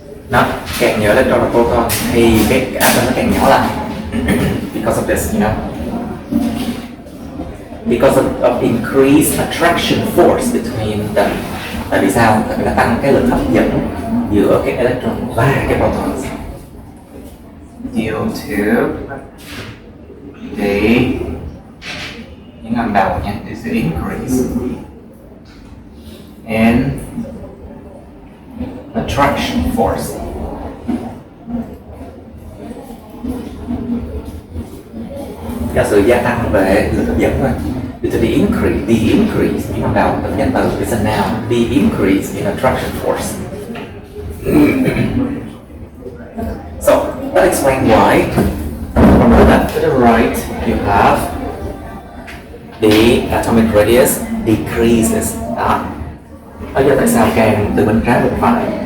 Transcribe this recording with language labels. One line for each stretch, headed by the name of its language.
Vietnamese: Nó càng nhiều electron và proton thì cái atom nó càng nhỏ lại.
English: Because of this, you know. Because of increased attraction force between them.
Vietnamese: Tại vì sao? Tại vì nó tăng cái lực hấp dẫn giữa cái electron và cái protons.
English: Due to the
Vietnamese: những âm đầu nha,
English: is the increase in attraction force.
Vietnamese: Là sự gia tăng về lực hấp dẫn thôi.
English: Due to the increase
Vietnamese: những âm đầu tự nhân từ
English: is a noun. The increase in attraction force. So that explains why from the left to the right you have the atomic radius decreases.
Vietnamese: Đó. Bây giờ tại sao càng từ bên trái bên phải